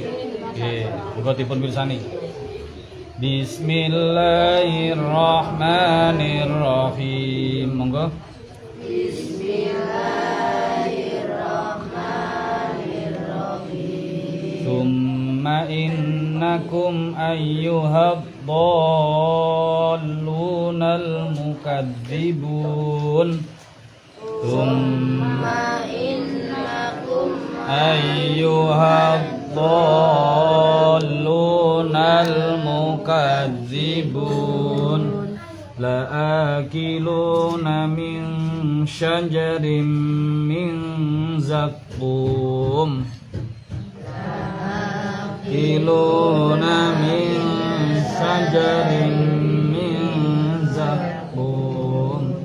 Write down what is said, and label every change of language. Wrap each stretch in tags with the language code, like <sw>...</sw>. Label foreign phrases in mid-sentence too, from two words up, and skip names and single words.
<jv>Nggih, monggo dipun pirsani. Bismillahirrahmanirrahim. Monggo.</jv> <ar>Bismillahirrahmanirrahim. ثم إنكم أيها الضالون المكذبون. ثم أيها الضالون المكذبون لآكلون من شجر من زقوم لآكلون من شجر من زقوم</ar>